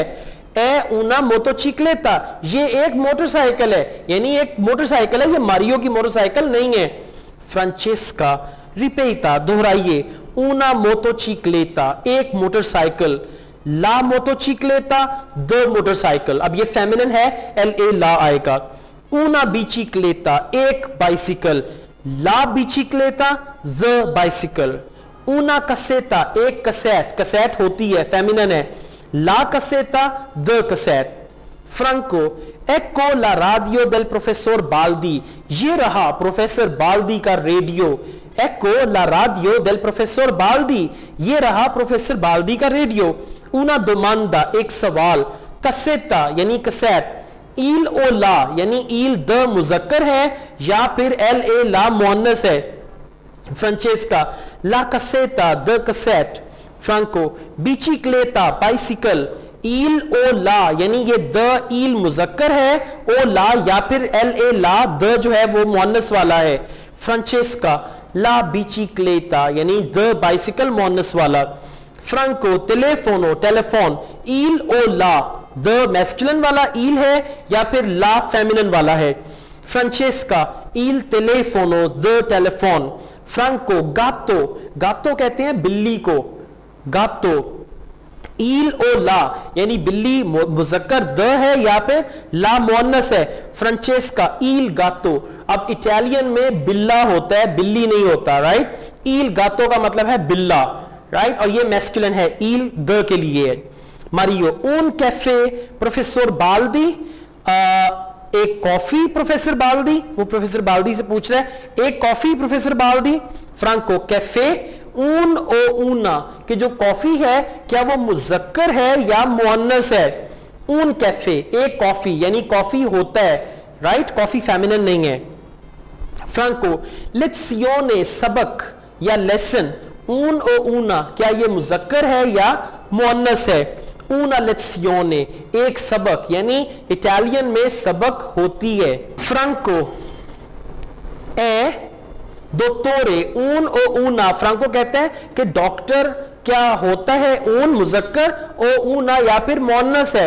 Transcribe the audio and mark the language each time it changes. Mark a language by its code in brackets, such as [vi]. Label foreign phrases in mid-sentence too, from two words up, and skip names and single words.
[it] è una motocicletta, [hi] ये एक मोटरसाइकिल है, यानी एक मोटरसाइकिल है, ये मारियो की मोटरसाइकिल नहीं है। फ्रांचेस्का, रिपेटा, दोहराइए। [it] una motocicletta, [hi] एक मोटरसाइकिल। [it] la motocicletta, [en] the motorcycle. [hi] अब ये फेमिनिन है, एल ए ला आएगा। [it] una bicicletta, [hi] एक बाइसिकल। [it] la bicicletta, [en] the bicycle. [it] una cassetta, [hi] एक कसेट। कसेट होती है, फेमिनिन है। [it] la cassetta, [en] the cassette. [it] फ्रांको, Ecco la radio del professor Baldi. [hi] ये रहा प्रोफेसर बाल्दी का रेडियो. [it] Ecco la radio del professor Baldi. [hi] ये रहा प्रोफेसर बाल्दी का रेडियो. [it] Una domanda, [hi] एक सवाल. Cassetta यानी कैसेट. [it] Il o la [hi] यानी il द मुजक्कर है या फिर [it] el a la [hi] मुअन्नस है. [it] Francesca, la cassetta, [en] the cassette. [it] Franco, bicicleta, bicycle. Il o la [hi] यानी ये द il मुजक्कर है, [it] o la [hi] या फिर एल ए ला द जो है वो मुअन्नस वाला है. Francesca, [it] la bicicleta [hi] यानी [en] the bicycle [hi] मुअन्नस वाला. Franco, telefono, टेलीफोन. [it] Il o la [hi] द मैस्कुलिन वाला il है या फिर ला फेमिनिन वाला है. [it] Francesca, il telefono, [en] the telephone. [hi] Franco, gatto, gatto कहते हैं बिल्ली को. gatto. [it] Il o la [hi] यानी बिल्ली मुजक्कर द है या फिर ला मुअन्नस है. Francesca, il gatto. अब इटालियन में बिल्ला होता है, बिल्ली नहीं होता, राइट. [it] Il gatto [hi] का मतलब है बिल्ला, राइट, और ये मैस्कुलिन है, il द के लिए. [it] Mario, un caffè प्रोफेसर बाल्दी. [hi] एक कॉफी प्रोफेसर बाल्दी. वो प्रोफेसर बाल्दी से पूछ रहा है एक कॉफी प्रोफेसर बाल्दी. [it] Franco, कैफे. un o una [hi] कि जो कॉफी है क्या वो मुजक्कर है या मुअन्नस है. [it] un caffè, [hi] एक कॉफी यानी कॉफी होता है, राइट, कॉफी फेमिनिन नहीं है. Franco, लेzione सबक या लेसन. [it] un o una [hi] क्या ये मुजक्कर है या मुअन्नस है. [it] una lezione [hi] एक सबक यानी इटालियन में सबक होती है. [it] Franco, दोत्तोरे. un o una. [hi] फ्रांको कहते हैं कि डॉक्टर क्या होता है, ऊन मुजक्कर, [it] o una [hi] या फिर मुअन्नस है.